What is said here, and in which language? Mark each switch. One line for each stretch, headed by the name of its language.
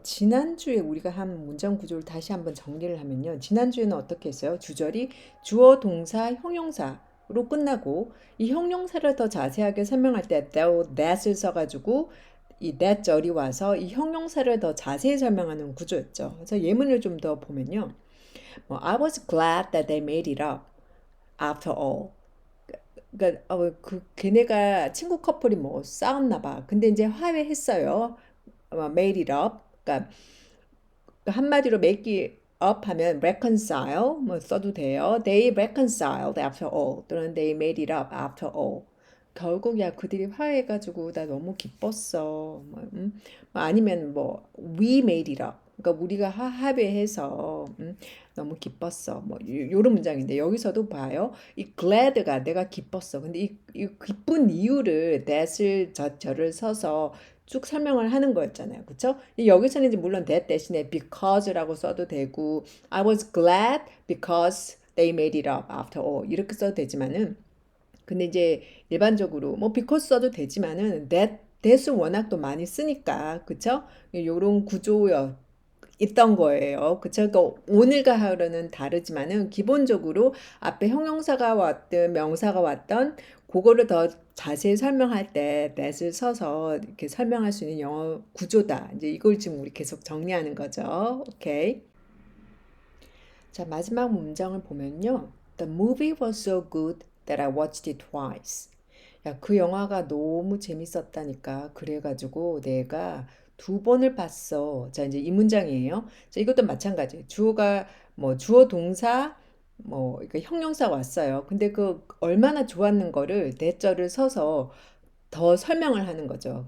Korean: 지난주에 우리가 한 문장 구조를 다시 한번 정리를 하면요. 지난주에는 어떻게 했어요? 주절이 주어, 동사, 형용사로 끝나고 이 형용사를 더 자세하게 설명할 때 that을 써가지고 이 that 절이 와서 이 형용사를 더 자세히 설명하는 구조였죠. 그래서 예문을 좀 더 보면요. 뭐,
English: I was glad that they made it up after all.
Korean: 그러니까 걔네가 친구 커플이 뭐 싸웠나 봐. 근데 이제 화해했어요.
English: made it up.
Korean: 그러니까 한마디로 make it up 하면 reconcile 뭐 써도 돼요.
English: They reconciled after all 또는 they made it up after all.
Korean: 결국 야 그들이 화해해가지고 나 너무 기뻤어. 뭐 아니면 뭐
English: we made it up.
Korean: 그러니까 우리가 합의해서 너무 기뻤어. 뭐 요런 문장인데 여기서도 봐요. 이 glad가 내가 기뻤어. 근데 이 기쁜 이유를 that을 저를 써서 쭉 설명을 하는 거였잖아요. 그쵸? 여기서는 이제 물론 that 대신에 because라고 써도 되고
English: I was glad because they made it up after all
Korean: 이렇게 써도 되지만은 근데 이제 일반적으로 뭐 because 써도 되지만은 that을 워낙 또 많이 쓰니까 그쵸? 요런 구조요. 있던 거예요. 그쵸? 그러니까 오늘과 하루는 다르지만은 기본적으로 앞에 형용사가 왔든 명사가 왔던 그거를 더 자세히 설명할 때 that을 써서 이렇게 설명할 수 있는 영어 구조다. 이제 이걸 지금 우리 계속 정리하는 거죠. 오케이. 자, 마지막 문장을 보면요.
English: The movie was so good that I watched it twice.
Korean: 야, 그 영화가 너무 재밌었다니까. 그래가지고 내가 두 번을 봤어. 자, 이제 이 문장이에요. 자, 이것도 마찬가지예요. 주어가 뭐 주어 동사 뭐 그러니까 형용사 왔어요. 근데 그 얼마나 좋았는 거를 대절을 서서 더 설명을 하는 거죠.